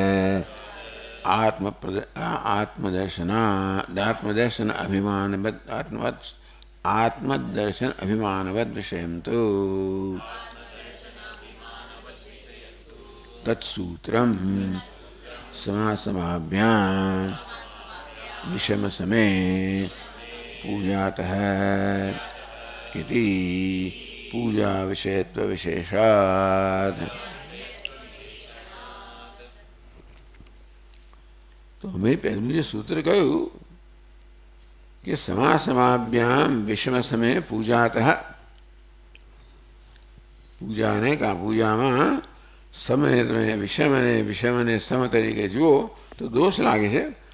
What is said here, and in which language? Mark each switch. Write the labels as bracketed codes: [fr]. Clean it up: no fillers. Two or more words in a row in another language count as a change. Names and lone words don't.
[sa] आत्मदर्शन अभिमानवद आत्मदर्शन अभिमानवद विषयम तो तत्सूत्रम समासमाभ्याम विषम समे पूजातः इति पूजा विषयत्व विशेषात्. [gu] તો મેં પહેલું જે સૂત્ર કહ્યું કે [sa] समासमाभ्याम विषम समये पूजातः, [gu] પૂજાને કા પૂજામાં સમય તમે વિષમને સમ તરીકે જુઓ તો દોષ લાગે છે.